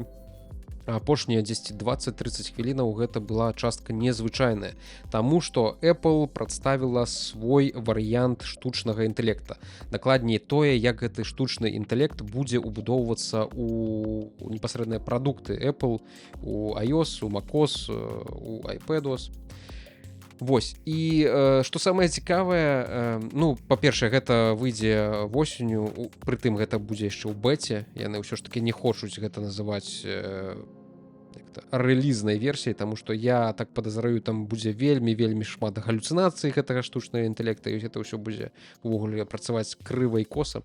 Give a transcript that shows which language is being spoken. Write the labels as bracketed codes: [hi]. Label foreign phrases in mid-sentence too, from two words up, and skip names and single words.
[be] Апошнія 10, 20, 30 хвілінаў гэта была частка незвычайная, таму што Apple прадставіла свой варыянт штучнага інтэлекта. Дакладней тое, як гэты штучны інтэлект будзе ўбудоўвацца у непасрэдныя прадукты Apple, у iOS, у macOS, у iPadOS. Вось, і што самае цікавае, па-першае, гэта выйдзе восенню, прытым гэта будзе яшчэ ў бэце, яны ўсё ж такі не хочуць гэта называць рэлізнай версіяй, таму што я так падазраю, там будзе вельмі шмат галюцынацый гэтага штучнага інтэлекта, і гэта ўсё будзе увогуле працаваць крыва і коса.